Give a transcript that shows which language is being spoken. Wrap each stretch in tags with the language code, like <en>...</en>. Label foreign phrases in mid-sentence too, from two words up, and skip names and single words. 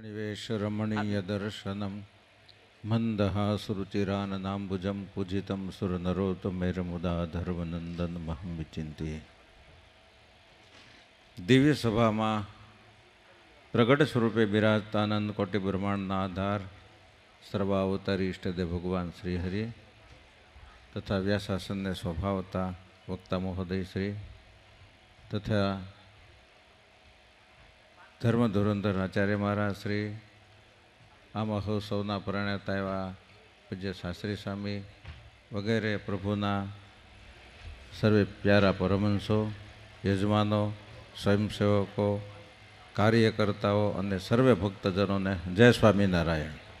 <sa>निवेशरमणीयदर्शनं मन्दहासरुचिराननाम्बुजं पूजितं सुरनरोत्तमेरमुदा धर्मनन्दनमहं विचिन्त्ये।</sa> <gu>दिव्य सभाમાં પ્રગટ સ્વરૂપે બિરાજતાનંદ કોટિ બ્રહ્માંડના આધાર સર્વાવતારી ઈષ્ટદેવ ભગવાન શ્રી હરિ તથા વ્યાસાસનને સ્વભાવતા વક્તા મહોદય શ્રી તથા ધર્મ ધુરંધર આચાર્ય મહારાજ શ્રી આ મહોત્સવના પરણેતા એવા પૂજ્ય શાસ્ત્રી સ્વામી વગેરે પ્રભુના સર્વે પ્યારા પરમહંસો, યજમાનો, સ્વયંસેવકો, કાર્યકર્તાઓ અને સર્વે ભક્તજનોને જય સ્વામિનારાયણ.</gu>